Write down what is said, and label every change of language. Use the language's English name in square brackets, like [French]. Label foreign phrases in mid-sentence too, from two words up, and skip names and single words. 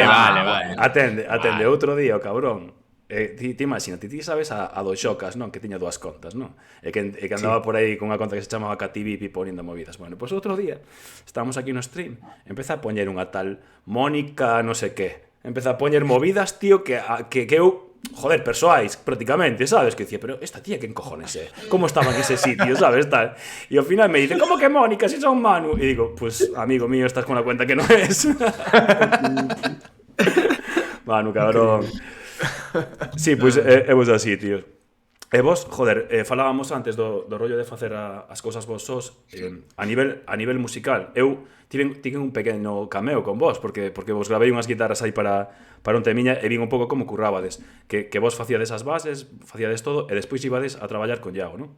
[Galician] Atende, outro día, o cabrón. Ti imagínate, ti sabes a dos Xocas, non? Que tiña dúas contas, non? E que andaba por aí con unha conta que se chamaba Cativipi [Spanish] poniendo movidas. [Galician] Bueno, pois outro día, estábamos aquí no stream, empeza a poñer unha tal Mónica non sei que. Empeza a poñer movidas, tío, que eu, joder, persoais, prácticamente, sabes? Que dicía, [Spanish] pero esta tía, ¿quién cojones é? ¿Cómo estaba en ese sitio, sabes? Tal. Y ao final me dice, ¿cómo que Mónica, si son Manu? Y digo, pues, amigo mío, estás con la cuenta que no es. Manu, cabrón. [Galician] Sí, pois é vos así, tío. E vos, joder, falábamos antes do rollo de facer as cousas vos sós a nivel musical. Eu tiven un pequeno cameo con vos, porque vos gravei unhas guitarras aí para un temiña e vin un pouco como currábades, que vos facíades as bases, facíades todo, e despois ibades a traballar con Iago, non?